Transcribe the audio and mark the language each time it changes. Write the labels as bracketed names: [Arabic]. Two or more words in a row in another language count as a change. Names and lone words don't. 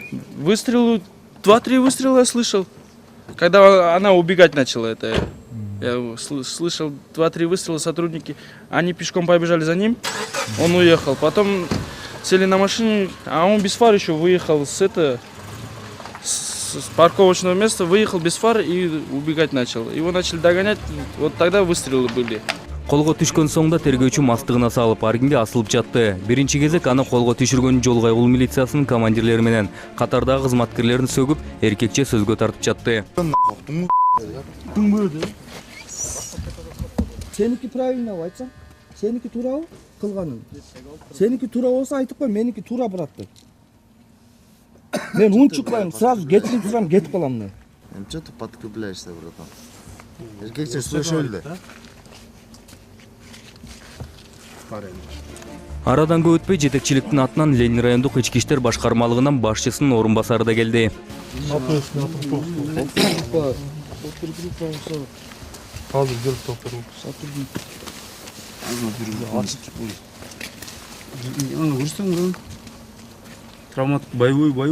[Russian] Выстрелы, 2-3 выстрела я слышал. Когда она убегать начала, это я слышал 2-3 выстрела, сотрудники. Они пешком побежали за ним, он уехал. Потом сели на машине, а он без фар еще выехал с парковочного места, выехал без фар и убегать начал. Его начали догонять, вот тогда выстрелы были. [Kyrgyz] Колго түшкөн соң да тергөөчү мастыгына салып, аргинге асылып жатты. Биринчи кезек аны колго түшүргөн жол кайгыл милициясынын командирлери менен катардагы кызматкерлерин сөгүп, эркекче сөзгө тартып жатты. Сеники правильно айтсаң, сеники туурабы кылганың? Сеники туура болсо айтып кой, меники туура братты. Мен унчукпайм, сразу кечирим сурам, кетип калам мен. [Russian] Что ты подкрепляешься, братан? [Kyrgyz] Эркекче слышали? Арадан көп өтпөй жетекчиликтин атынан Ленин райондук ички иштер башкармалыгынан башчысынын орун басары да келди. [Russian] Травмат боевой.